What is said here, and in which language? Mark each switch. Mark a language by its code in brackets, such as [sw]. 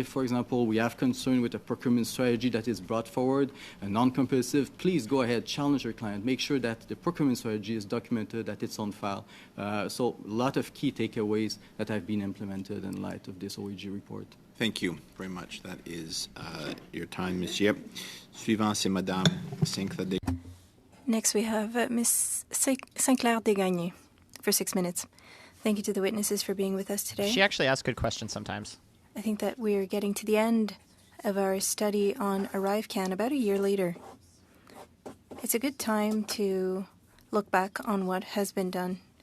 [en] If, for example, we have concern with a procurement strategy that is brought forward, a non-competitive, please go ahead, challenge your client. Make sure that the procurement strategy is documented, that it's on file. So a lot of key takeaways that have been implemented in light of this OAG report. Thank you very much. That is your time, Monsieur. [fr] Suivant, c'est Madame Sinclair. [en] Next, we have Ms. Sinclair Desgagnés for 6 minutes. Thank you to the witnesses for being with us today. She actually asks good questions sometimes. I think that we're getting to the end of our study on ArriveSCAM about a year later. It's a good time to look back on what has been done.